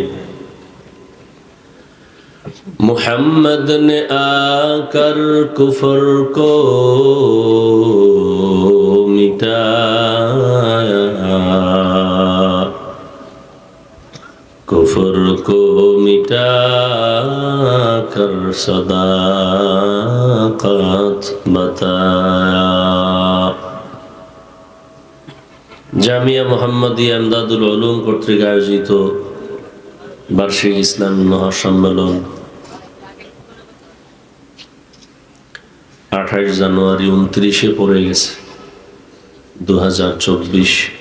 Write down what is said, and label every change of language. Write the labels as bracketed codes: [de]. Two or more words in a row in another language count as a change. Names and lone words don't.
[ur] محمد نے آ کر کفر کو مٹایا، کفر کو مٹا کر صداقت بتایا. [bn] জামিয়া মুহাম্মাদিয়া ইমদাদুল উলুম কর্তৃক আয়োজিত বার্ষিক ইসলামী মহাসম্মেলন 28 জানুয়ারি 29-এ পড়ে গেছে 2024।